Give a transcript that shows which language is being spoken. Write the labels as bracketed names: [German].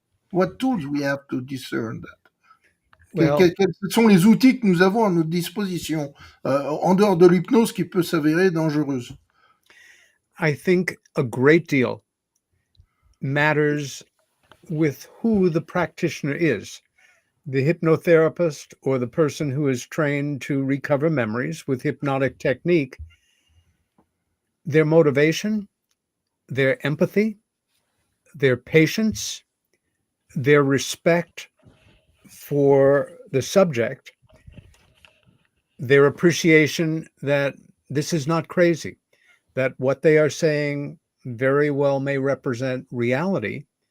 [English] What tools we have to discern that? Well, [French] Quels sont les outils que nous avons à notre disposition en dehors de l'hypnose qui peut s'avérer dangereuse? [English] I think a great deal matters with who the practitioner is. The hypnotherapist or the person who is trained to recover memories with hypnotic technique, their motivation, their empathy, their patience, their respect for the subject, their appreciation that this is not crazy, that what they are saying very well may represent reality.